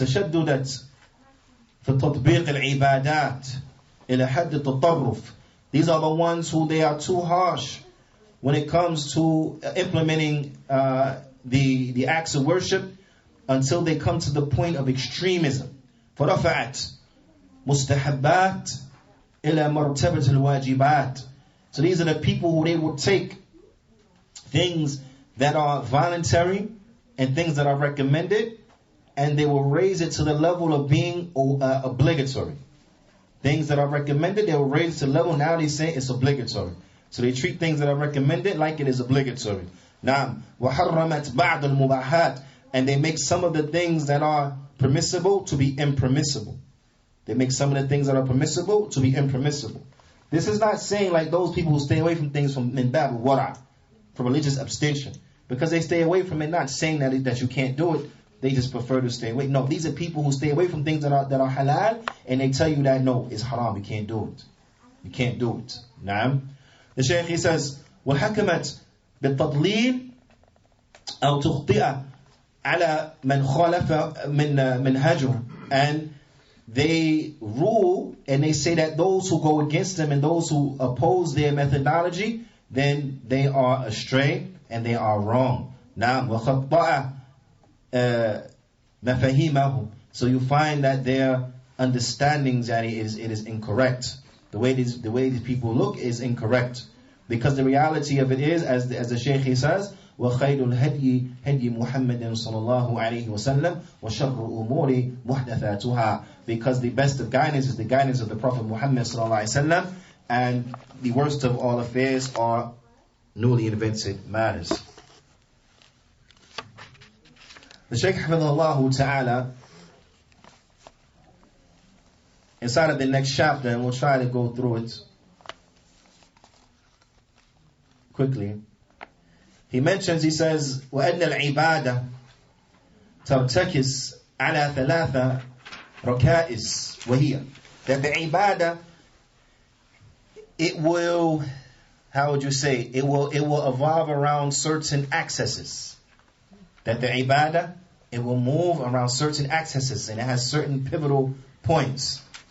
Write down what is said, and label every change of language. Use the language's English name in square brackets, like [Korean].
[Arabic] تشددت في تطبيق العبادات إلى حد التطرف. [English] These are the ones who they are too harsh when it comes to implementing the acts of worship until they come to the point of extremism. [Arabic] فرفعت مستحبات إلى مرتبة الواجبات. [English] So these are the people who they will take things that are voluntary and things that are recommended, and they will raise it to the level of being obligatory. Things that are recommended, they will raise it to the level, now they say it's obligatory. So they treat things that are recommended like it is obligatory. Now, [Arabic] وَحَرَّمَتْ بَعْضَ الْمُبَاحَاتِ. [English] And they make some of the things that are permissible to be impermissible. They make some of the things that are permissible to be impermissible. This is not saying like those people who stay away from things from [Arabic] min bab wara, [English] from religious abstention. Because they stay away from it, not saying that you can't do it. They just prefer to stay away. No, these are people who stay away from things that are halal, and they tell you that no, it's haram, you can't do it. You can't do it. Naam. The Shaykh, he says, [Arabic] وَحَكَمَتْ بِالتَّضْلِيلِ أَوْ تُخْطِئَ عَلَى مَنْ خَالَفَ مِنْ هَجْرٍ. [English] And they rule and they say that those who go against them and those who oppose their methodology, then they are astray and they are wrong. Now, [Arabic] وَخَطَّأَ مفاهيمهم. [English] So you find that their understandings, it is incorrect. The way these people look is incorrect. Because the reality of it is, as the Shaykh says, [Arabic] وَخَيْرُ الْهَدْيِ هَدْيِ مُحَمَّدٍ صَلَى اللَّهُ عَلَيْهِ وَسَلَّمَ وَشَرُّ الْأُمُورِ مُحْدَثَاتُهَا. [English] Because the best of guidance is the guidance of the Prophet Muhammad sallallahu alaihi wasallam, and the worst of all affairs are newly invented matters. The Shaykh Hafidhahullah Ta'ala, inside of the next chapter, and we'll try to go through it quickly. He mentions, he says, [Arabic] وَأَنَّ الْعِبَادَةَ تَرْتَكِسْ عَلَى ثَلَاثَ رَكَائِسْ وَهِيَ. [English] That the ibadah, it will, how would you say, it will evolve around certain accesses. That the ibadah, it will move around certain accesses, and it has certain pivotal points.